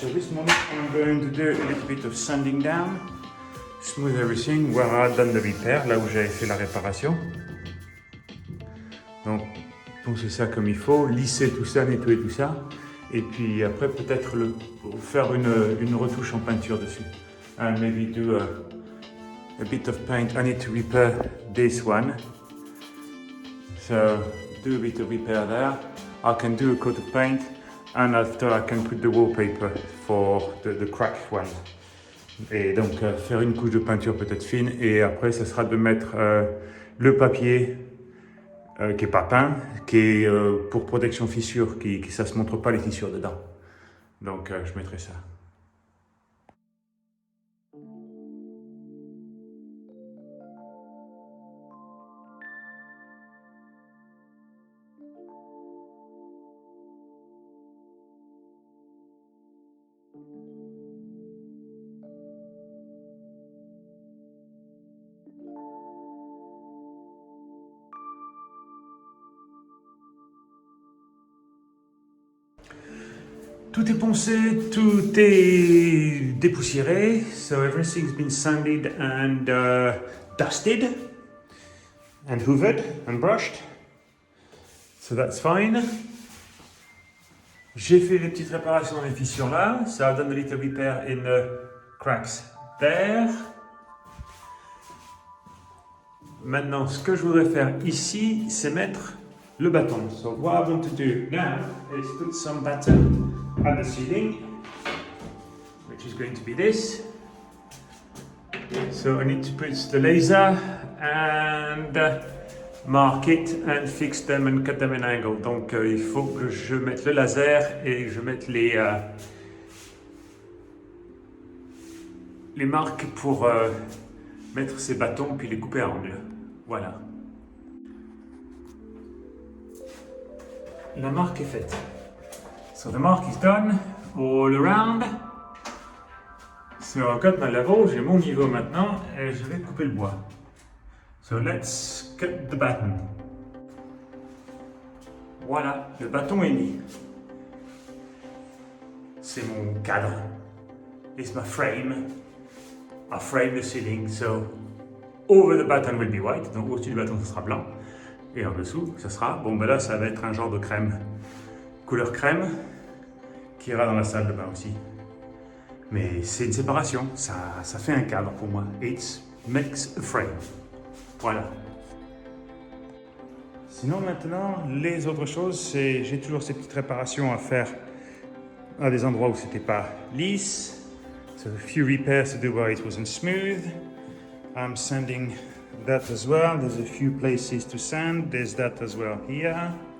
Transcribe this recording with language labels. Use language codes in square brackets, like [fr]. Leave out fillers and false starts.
[en] So this morning, I'm going to do a little bit of sanding down, smooth everything where I've done the repair, [fr] là où j'avais fait la réparation. Donc poncer ça comme il faut, lisser tout ça, nettoyer tout ça, et puis après peut-être faire une retouche en peinture dessus. [en] And maybe do a bit of paint. I need to repair this one. So do a bit of repair there. I can do a coat of paint, and after I can put the wallpaper for the cracked one. [fr] Et donc faire une couche de peinture peut-être fine, et après ça sera de mettre le papier qui est pas peint, qui est pour protection fissure, qui ça se montre pas les fissures dedans. Donc je mettrai ça. Tout est poncé, tout est dépoussiéré. [en] So everything's been sanded and dusted and hoovered and brushed. So that's fine. [fr] J'ai fait les petites réparations dans les fissures là. [en] So I've done a little repair in the cracks there. [fr] Maintenant, ce que je voudrais faire ici, c'est mettre le bâton. [en] So what I want to do now is put some batten at the ceiling, which is going to be this. So I need to put the laser and mark it and fix them and cut them in angle. [fr] Donc il faut que je mette le laser et que je mette les marques pour mettre ces bâtons puis les couper à angle. Voilà. La marque est faite. [en] So the mark is done all around. So I've got my level, [fr] j'ai mon niveau maintenant et je vais couper le bois. [en] So let's cut the batten. [fr] Voilà, le bâton est mis. C'est mon cadre. [en] It's my frame. I frame the ceiling, so over the button will be white. [fr] Donc au-dessus du bâton, ça sera blanc. Et en dessous, ça sera, bon ben là, ça va être un genre de crème. Couleur crème, qui ira dans la salle de bain aussi. Mais c'est une séparation, ça fait un cadre pour moi. [en] It makes a frame. Voilà. [fr] Sinon maintenant, les autres choses, c'est j'ai toujours ces petites réparations à faire à des endroits où c'était pas lisse. [en] So a few repairs to do where it wasn't smooth. I'm sanding that as well. There's a few places to sand. There's that as well here.